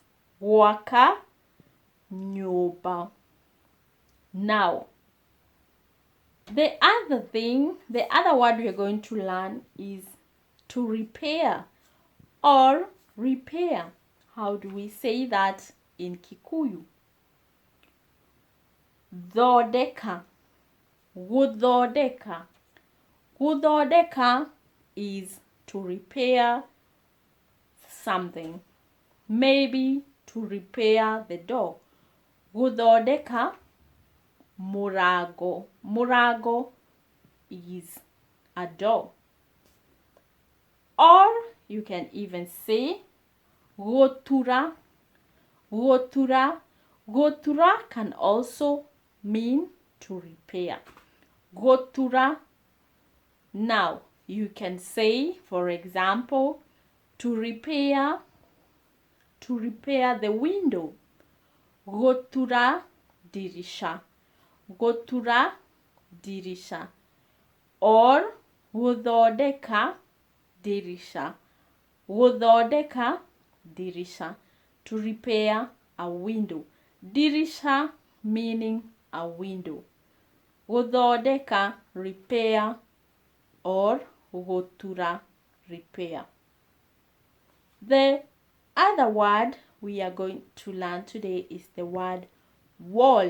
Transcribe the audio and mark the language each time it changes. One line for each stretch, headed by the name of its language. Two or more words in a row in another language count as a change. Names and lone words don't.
Kikuyu: Waka nyoba.
English: Now, the other word we are going to learn is to repair or repair. How do we say that in Gīkūyū?
Kikuyu: Dhodeka. Gudhodeka.
English: Gudhodeka is to repair something. Maybe to repair the door.
Kikuyu: Gudhodeka murago.
English: Murago is a door. Or you can even say gotura.
Kikuyu: Gotura.
English: Gotura can also mean to repair.
Kikuyu: Gotura.
English: Now, you can say, for example, to repair the window.
Kikuyu: Gotura dirisha. Gotura dirisha. Or gudhodeka dirisha. Gudhodeka dirisha.
English: To repair a window. Dirisha meaning a window. Gudhodeka repair, or gotura repair. The other word we are going to learn today is the word wall.